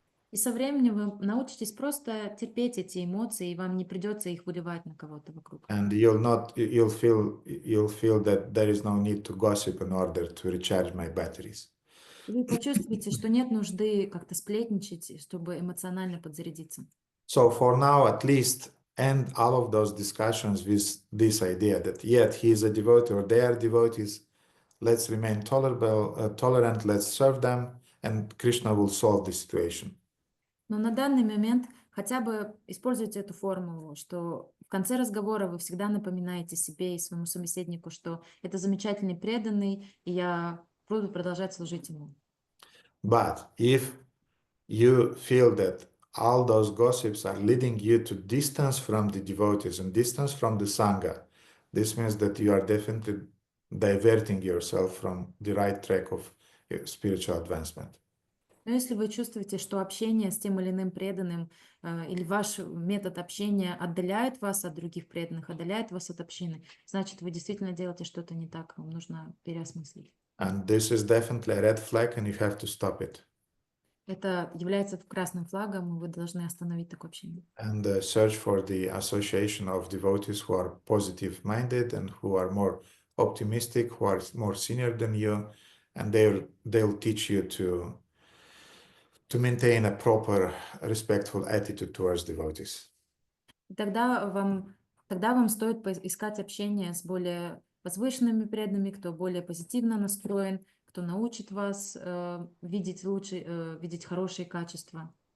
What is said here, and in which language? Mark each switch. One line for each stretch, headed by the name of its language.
Russian: И со временем вы научитесь просто терпеть эти эмоции, и вам не придется их выливать на кого-то вокруг.
English: And you'll feel that there is no need to gossip in order to recharge my batteries.
Russian: И вы почувствуете, что нет нужды как-то сплетничать, чтобы эмоционально подзарядиться.
English: So for now, at least, end all of those discussions with this idea that yet he is a devotee or they are devotees. Let's remain tolerant, let's serve them, and Krishna will solve the situation.
Russian: Но на данный момент хотя бы используйте эту формулу, что в конце разговора вы всегда напоминаете себе и своему собеседнику, что это замечательный преданный, и я буду продолжать служить ему.
English: But if you feel that all those gossips are leading you to distance from the devotees and distance from the Sangha, this means that you are definitely diverting yourself from the right track of spiritual advancement.
Russian: Но если вы чувствуете, что общение с тем или иным преданным или ваш метод общения отдаляет вас от других преданных, отдаляет вас от общины, значит, вы действительно делаете что-то не так, вам нужно переосмыслить.
English: And this is definitely a red flag, and you have to stop it.
Russian: Это является красным флагом, и вы должны остановить такое общение.
English: And search for the association of devotees who are positive-minded and who are more optimistic, who are more senior than you, and they'll teach you to maintain a proper, respectful attitude towards devotees.
Russian: И тогда вам стоит искать общение с более возвышенными преданными, кто более позитивно настроен, кто научит вас видеть лучше, видеть хорошие качества.